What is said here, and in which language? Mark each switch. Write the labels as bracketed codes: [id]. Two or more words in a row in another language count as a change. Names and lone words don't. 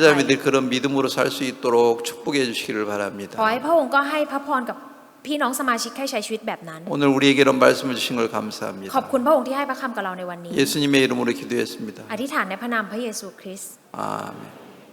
[ko] 형제자매들 그런 믿음으로 살 수 있도록 축복해 주시기를 [th] ขอ [ko] 바랍니다. [th] ให้พระองค์ก็ให้พระพรกับพี่น้องสมาชิกให้ใช้ชีวิตแบบนั้น [ko] 오늘 우리에게 이런 말씀을 주신 걸 [th] ขอบ [ko] 감사합니다. [th] คุณพระองค์ที่ให้พระคำกับเราในวันนี้ [ko] 예수님의 이름으로 기도했습니다. [th] อธิษฐานในพระนามพระเยซูคริสต์ [ko] 아멘.